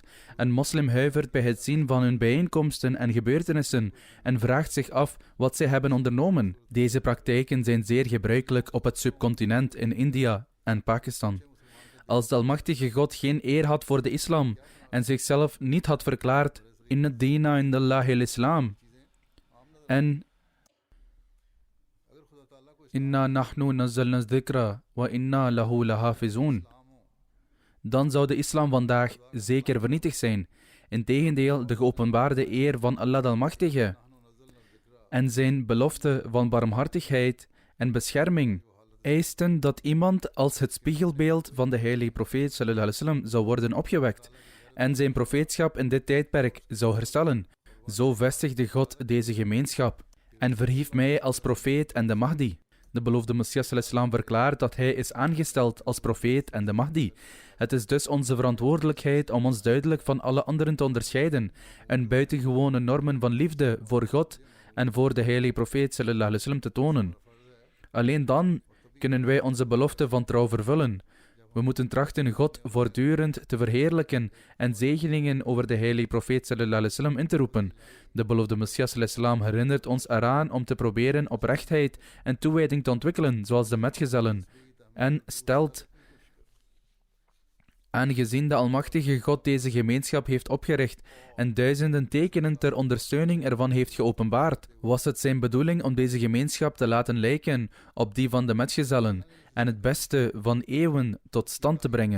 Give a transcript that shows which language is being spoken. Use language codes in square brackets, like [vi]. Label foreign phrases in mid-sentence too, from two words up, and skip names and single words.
[nl] Een moslim huivert bij het zien van hun bijeenkomsten en gebeurtenissen en vraagt zich af wat zij hebben ondernomen. Deze praktijken zijn zeer gebruikelijk op het subcontinent in India en Pakistan. Als de Almachtige God geen eer had voor de islam en zichzelf niet had verklaard [ar] إن الدين عند الله الإسلام [nl] en [ar] إنا نحن نزلنا الذكر وإنا له لحافظون, [nl] dan zou de islam vandaag zeker vernietigd zijn. Integendeel, de geopenbaarde eer van Allah de Almachtige en zijn belofte van barmhartigheid en bescherming eisten dat iemand als het spiegelbeeld van de heilige profeet [ar] صلى الله عليه وسلم [nl] zou worden opgewekt en zijn profeetschap in dit tijdperk zou herstellen. Zo vestigde God deze gemeenschap en verhief mij als profeet en de Mahdi. De beloofde Messias [ar] صلى الله عليه وسلم [nl] verklaart dat hij is aangesteld als profeet en de Mahdi. Het is dus onze verantwoordelijkheid om ons duidelijk van alle anderen te onderscheiden en buitengewone normen van liefde voor God en voor de heilige profeet [ar] صلى الله عليه وسلم [nl] te tonen. Alleen dan kunnen wij onze belofte van trouw vervullen. We moeten trachten God voortdurend te verheerlijken en zegeningen over de heilige profeet [ar] صلى الله عليه وسلم [nl] in te roepen. De beloofde Messias [ar] صلى الله عليه وسلم [nl] herinnert ons eraan om te proberen oprechtheid en toewijding te ontwikkelen, zoals de metgezellen, en stelt: aangezien de Almachtige God deze gemeenschap heeft opgericht en duizenden tekenen ter ondersteuning ervan heeft geopenbaard, was het zijn bedoeling om deze gemeenschap te laten lijken op die van de metgezellen en het beste van eeuwen tot stand te brengen.